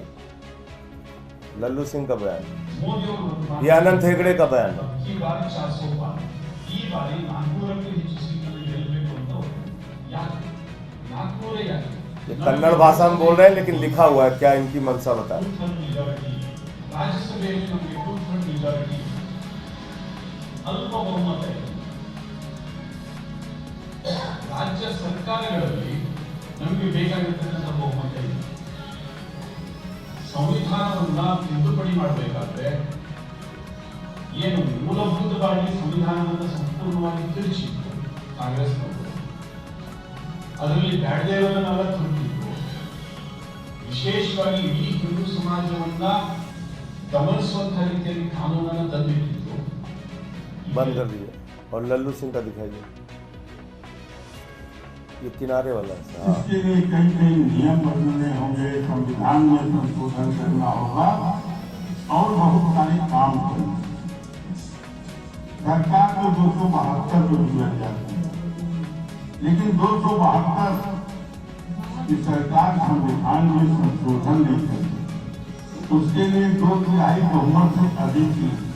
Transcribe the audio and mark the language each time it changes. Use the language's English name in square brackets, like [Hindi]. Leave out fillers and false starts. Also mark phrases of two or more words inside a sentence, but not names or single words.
[Hindi] लल्लू सिंह का बयान, ये आनंद हेगड़े का बयान है। ये कन्नड़ भाषा में बोल रहे हैं लेकिन लिखा हुआ है क्या इनकी मंशा बताएं। [Kannada] ರಾಜ್ಯ ಸರ್ಕಾರಗಳಲ್ಲಿ ನಮಗೆ ಬೇಕಾಗಿರ್ತಕ್ಕಂಥ ಬಹುಮತ ಇದೆ. ಸಂವಿಧಾನವನ್ನ ತಿದ್ದುಪಡಿ ಮಾಡಬೇಕಾದ್ರೆ ಏನು ಮೂಲಭೂತವಾಗಿ ಸಂವಿಧಾನವನ್ನು ಸಂಪೂರ್ಣವಾಗಿ ತಿರುಚಿತ್ತು ಕಾಂಗ್ರೆಸ್ನವರು, ಅದರಲ್ಲಿ ಬ್ಯಾಡದೇ ಇರೋದನ್ನೆಲ್ಲ ತುಂಬಿದ್ರು, ವಿಶೇಷವಾಗಿ ಇಡೀ ಹಿಂದೂ ಸಮಾಜವನ್ನ ಗಮನಿಸುವಂತಹ ರೀತಿಯಲ್ಲಿ ಕಾನೂನನ್ನು ತಂದಿಟ್ಟಿದ್ರು। [Hindi] बंद कर दीजिए। और लल्लू सिंह का दिखाइए, ये किनारे वाला है। इसके लिए कई कई नियम बदलने होंगे, संविधान में संशोधन करना होगा और बहुत सारे काम करना। सरकार को 272 जो दिया जाता है, लेकिन 272 की सरकार संविधान में संशोधन नहीं करती, उसके लिए 2/3 बहुमत से अधिक की